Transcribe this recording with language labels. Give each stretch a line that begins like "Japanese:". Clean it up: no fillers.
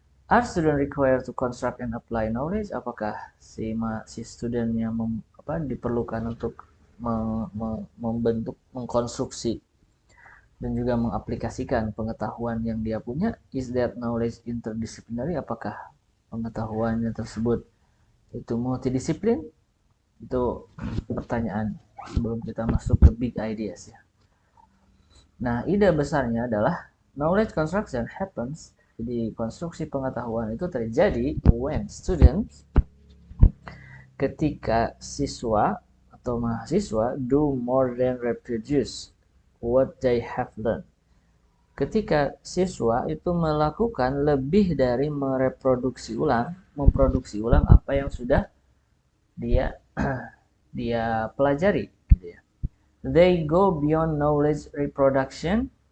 English: Are student required to construct and apply knowledge?
Indonesian: Apakah si student yang diperlukan untuk membentuk, mengkonstruksi dan juga mengaplikasikan pengetahuan yang dia punya?
English: Is that knowledge interdisciplinary?
Indonesian: Apakah pengetahuannya tersebut itu multidisiplin? Itu pertanyaan sebelum kita masuk ke big ideas ya. Nah, ide besarnya adalah
English: knowledge construction happens.
Indonesian: Jadi konstruksi pengetahuan itu terjadi
English: when students,
Indonesian: ketika siswa atau mahasiswa
English: do more than reproduce what they have learned.
Indonesian: Ketika siswa itu melakukan lebih dari memproduksi ulang apa yang sudah dia pelajari gitu ya.
English: They go beyond knowledge reproduction.